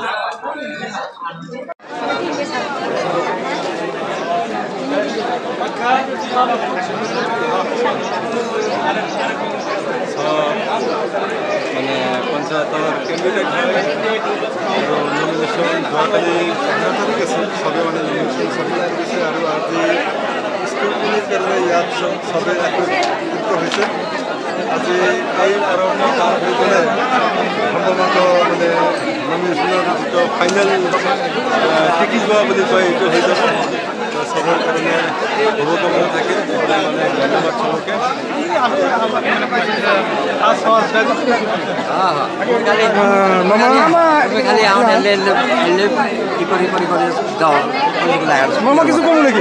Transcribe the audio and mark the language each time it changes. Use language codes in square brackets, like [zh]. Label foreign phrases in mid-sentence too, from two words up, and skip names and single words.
[as] মানে পঞ্চায়েত ক্যান্ডিডেট হয় নমিনেশন যোৱাকালি 15 তাৰিখ আছিল, চবে মানে নমিনেশন চবে গেছে। আৰু আজি স্কুলখিনিৰ কাৰণে ইয়াত চবে একত্ৰিত হৈছে। আজি এই পৰৱৰ্তী কাম হৈ পেলে সম্ভৱত মানে নমিনেশ্যনৰ যিটো ফাইনেল টিকি যোৱা বুলি কয় এইটো হৈ যাব। [bn] সবার কারণে শুভকামনা থাকে, মানে ধন্যবাদ সবাইকে। মামা কিছু কম নাকি?